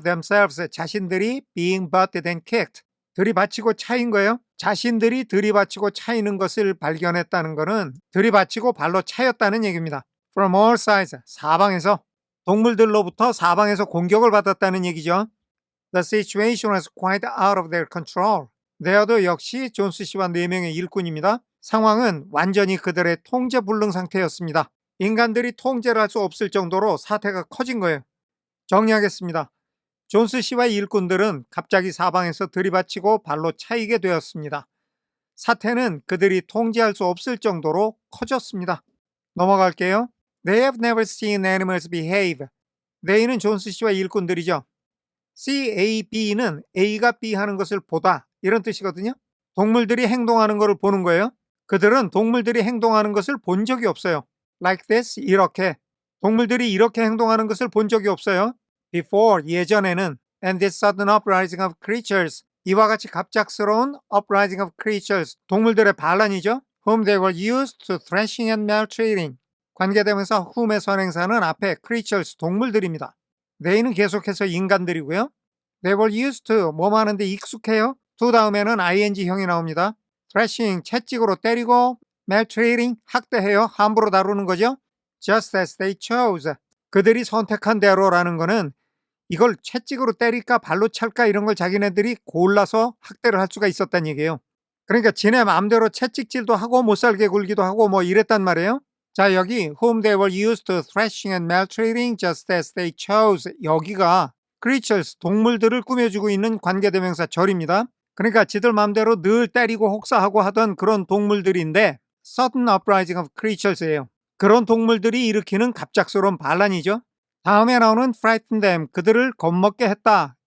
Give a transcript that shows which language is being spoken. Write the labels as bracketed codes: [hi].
[en] themselves [ko] 자신들이 [en] being butted and kicked. [ko] 들이받치고 차인 거예요. 자신들이 들이받치고 차이는 것을 발견했다는 것은 들이받치고 발로 차였다는 얘기입니다. [en] From all sides, [ko] 사방에서, 동물들로부터 사방에서 공격을 받았다는 얘기죠. [en] The situation was quite out of their control. [ko] there도 역시 존스 씨와 4명의 일꾼입니다. 상황은 완전히 그들의 통제 불능 상태였습니다. 인간들이 통제를 할 수 없을 정도로 사태가 커진 거예요. 정리하겠습니다. 존스 씨와 일꾼들은 갑자기 사방에서 들이받치고 발로 차이게 되었습니다. 사태는 그들이 통제할 수 없을 정도로 커졌습니다. 넘어갈게요. [en] They have never seen animals behave. [ko] They는 존스 씨와 일꾼들이죠. CAB는 A가 B 하는 것을 보다 이런 뜻이거든요. 동물들이 행동하는 것을 보는 거예요. 그들은 동물들이 행동하는 것을 본 적이 없어요. [en] Like this, [ko] 이렇게. 동물들이 이렇게 행동하는 것을 본 적이 없어요. [en] Before, [ko] 예전에는. [en] And this sudden uprising of creatures. [ko] 이와 같이 갑작스러운 [en] uprising of creatures. [ko] 동물들의 반란이죠. [en] Whom they were used to thrashing and maltreating. [ko] 관계대명사 whom의 선행사는 앞에 creatures, 동물들입니다. they는 계속해서 인간들이고요. [en] They were used to, [ko] 뭐뭐 하는데 익숙해요. to 다음에는 ing형이 나옵니다. thrashing, 채찍으로 때리고, maltreating, 학대해요. 함부로 다루는 거죠. [en] Just as they chose. [ko] 그들이 선택한 대로라는 거는 이걸 채찍으로 때릴까 발로 찰까 이런 걸 자기네들이 골라서 학대를 할 수가 있었다는 얘기예요. 그러니까 지네 마음대로 채찍질도 하고 못살게 굴기도 하고 뭐 이랬단 말이에요. 자, 여기 [en] whom they were used to thrashing and maltreating just as they chose. [ko] 여기가 creatures, 동물들을 꾸며주고 있는 관계대명사 절입니다. 그러니까 지들 마음대로 늘 때리고 혹사하고 하던 그런 동물들인데 [en] sudden uprising of creatures [ko] 예요. 그런 동물들이 일으키는 갑작스러운 반란이죠. 다음에 나오는 [en] frighten them, [ko] 그들을 겁먹게 했다.